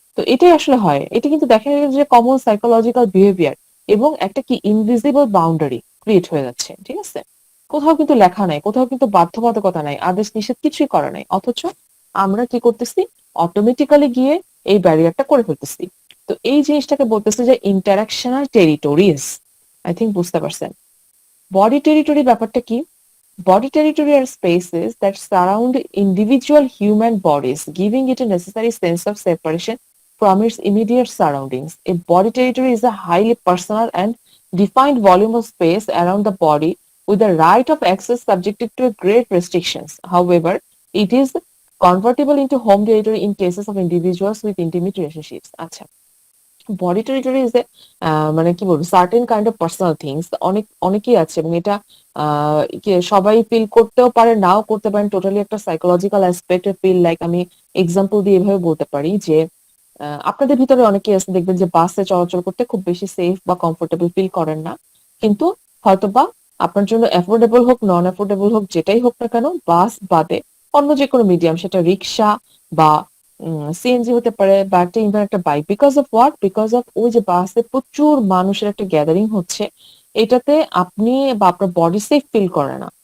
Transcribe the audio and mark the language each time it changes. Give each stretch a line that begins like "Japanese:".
Bangla: তো এটাই আসলে হয়, এটা কিন্তু দেখা যায় যে কমন সাইকোলজিক্যাল বিহেভিয়ার এবং একটা কি ইনভিজিবল বাউন্ডারি ক্রিয়েট হয়ে যাচ্ছে। ঠিক আছে, কোথাও কিন্তু লেখা নাই, কোথাও কিন্তু বাধ্যবাধকতা নাই, আদেশ নিষেধ কিছুই করা নাই, অথচ আমরা কি করতেছি, অটোমেটিক্যালি গিয়ে এই ব্যারিয়ারটা করে ফেলতেছি। তো এই জিনিসটাকে বলতেছে যে ইন্টারাকশনাল টেরিটোরিজ।
English: I think
Bangla: বুঝতে পারছেন। বডি টেরিটরি ব্যাপারটা কি?
English: Body territory are spaces that surround individual human bodies, giving it a necessary sense of separation from its immediate surroundings. A body territory is a highly personal and defined volume of space around the body with the right of access subjected to great restrictions. However, it is convertible into home territory in cases of individuals with intimate relationships.
Bangla: আচ্ছা,
English: body territory is a
Bangla: মানে কি বলবো, certain kind of personal things, অনেকেই আছে এবং এটা সবাই feel করতেও পারে, নাও করতে পারেন, টোটালি একটা সাইকোলজিক্যাল অ্যাসপেক্ট ফিল। লাইক আমি এক্সাম্পল দিয়ে এভাবে বলতে পারি যে আপনাদের ভিতরে অনেকেই আছে দেখবেন যে বাসে চলাচল করতে খুব বেশি সেফ বা কমফোর্টেবল ফিল করেন না, কিন্তু হয়তোবা আপনার জন্য অ্যাফোর্ডেবল হোক নন অ্যাফোর্ডেবল হোক যেটাই হোক না কেন, বাস বাদে অন্য যে কোনো মিডিয়াম, সেটা রিক্সা বা সিএনজি হতে পারে বা একটা ইভেন একটা bike,
English: because of what,
Bangla: because of ওই যে বাসে প্রচুর মানুষের একটা গ্যাদারিং হচ্ছে, এটাতে আপনি বা আপনার বডি সেফ ফিল করে না।